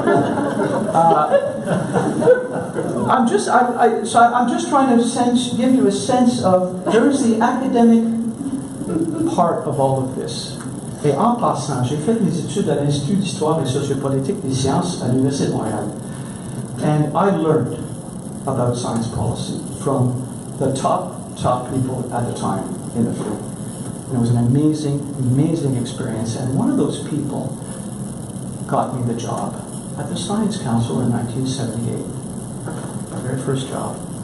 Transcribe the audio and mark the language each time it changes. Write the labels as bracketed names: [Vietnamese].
[English] I'm just trying to give you a sense of, there is the academic part of all of this. [French] Et en passant, j'ai fait mes études à l'Institut d'Histoire et Sociopolitique des Sciences à l'Université de Montréal. [English] And I learned about science policy from the top people at the time in the field. And it was an amazing experience. And one of those people got me the job at the Science Council in 1978. My very first job.